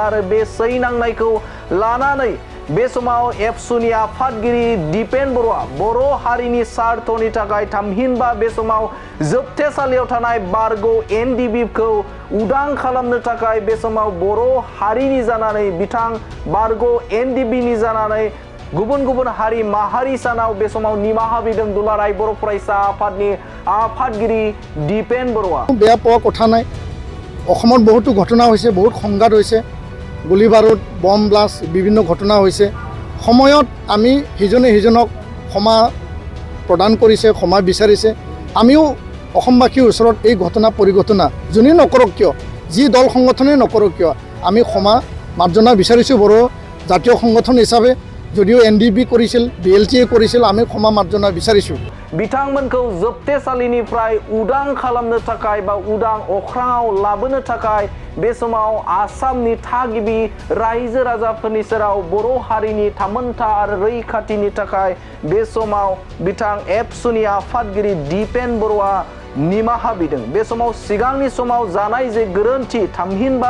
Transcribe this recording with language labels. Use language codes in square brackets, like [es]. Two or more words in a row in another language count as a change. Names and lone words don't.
[brx] आरो बे सैनांनायखौ लानानै बे समाव एबसुनि आफादगिरि दिपेन बर'आ बर' हारिनि सार्थनि थाखाय थामहिनबा बे समाव जोबथेसालियाव थानाय बारग' एनडिबिखौ उदां खालामनो थाखाय बे समाव बर' हारिनि जानानै बिथां बारग' एनडिबिनि जानानै गुबुन गुबुन हारि माहारिसानाव बे समाव निमाहा बिदों दुलाराय बर' फरायसा आफादनि आफादगिरि दिपेन बर'आ [as] बेया পোৱা কথা নাই অসমত বহুতো ঘটনা হৈছে বহুত সংঘাত হৈছে গুলি বাৰুদ বম ব্লাষ্ট বিভিন্ন ঘটনা হৈছে সময়ত আমি হিজনে হিজনক ক্ষমা প্ৰদান কৰিছে ক্ষমা বিচাৰিছে আমিও অসমবাসীৰ ওচৰত এই ঘটনা পৰিঘটনা যোনে নকৰক কিয় যি দল সংগঠনে নকৰক কিয় আমি ক্ষমা মাৰ্জনা বিচাৰিছোঁ বড় জাতীয় সংগঠন হিচাপে যদিও এনডিবি কৰিছিল বিএলটিএ কৰিছিল আমি ক্ষমা মাৰ্জনা বিচাৰিছোঁ [brx] बिथांमोनखौ जोबथेसालिनिफ्राय उदां खालामनो थाखाय बा उदां अख्राङाव लाबोनो थाखाय बे समाव आसामनि थागिबि रायजो राजाफोरनि सेराव बर' हारिनि थामोनथा आरो रैखाथिनि थाखाय बे समाव बिथां एबसुनि आफादगिरि दिपेन बर'आ निमाहा बिदों बे समाव सिगांनि समाव जानाय जे गोरोन्थि थामहिनबा